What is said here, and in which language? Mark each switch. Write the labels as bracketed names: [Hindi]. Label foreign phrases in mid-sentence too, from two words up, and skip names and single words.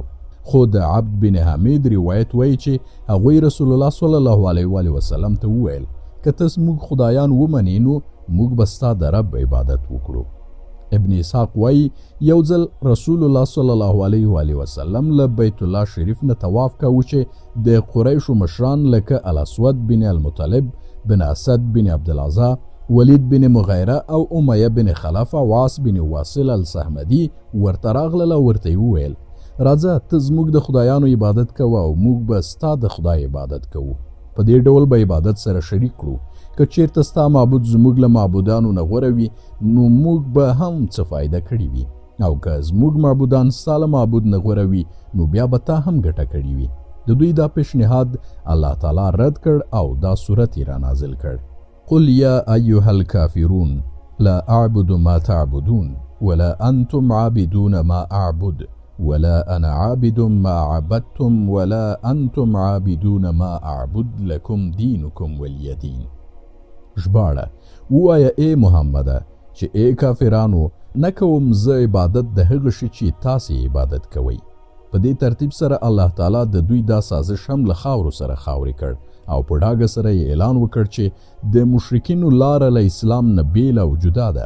[Pashto] خو د عبد بن حمید روایت وایي چې هغوی رسول الله [Arabic] صلی الله علیه و آله وسلم [Pashto] ته وویل که ته زموږ خدایان ومنې نو موږ به ستا د رب عبادت وکړو. ابن اسحاق وایي یو ځل رسول الله [Arabic] صلی الله علیه و آله وسلم [Pashto] له بیت الله شریف نه طواف کاوه چې د قریشو مشران لکه الاسود بن المطلب بن اسد بن عبدالعزا، ولید بن مغیره او امیه بن خلف او عاص بن واصل السهمدي ورته راغلل او ورته وویل راځه ته زموږ د خدایانو عبادت کوه او موږ به ستا د خدای عبادت کوو. په دې ډول به عبادت سره شریک کړو. که چیرته ستا معبود زموږ له معبودانو نه غوره وي نو موږ به هم څه فایده کړې وي، او که زموږ معبودان ستا له معبود نه غوره وي نو بیا به تا هم ګټه کړې وي. د دوی دا پیشنهاد الله تعالی رد کړ او دا سورت یې را نازل کړ: [Arabic] قل یا ایها الکافرون لا اعبد ما تعبدون ولا انتم عابدون ما اعبد ولا انا عابد ما عبدتم ولا انتم عابدون ما اعبد لكم دينكم ولي دين. [Pashto] ژباړه ووایه ای محمده چې ای کافرانو نه کوم زه عبادت د هغه شي چې تاسې عبادت کوئ. په دې ترتیب سره الله تعالی د دوی دا سازش هم له خاورو سره خاورې کړ او په ډاګه سره یې اعلان وکړ چې د مشرکینو لاره له اسلام نه بیله او جدا ده.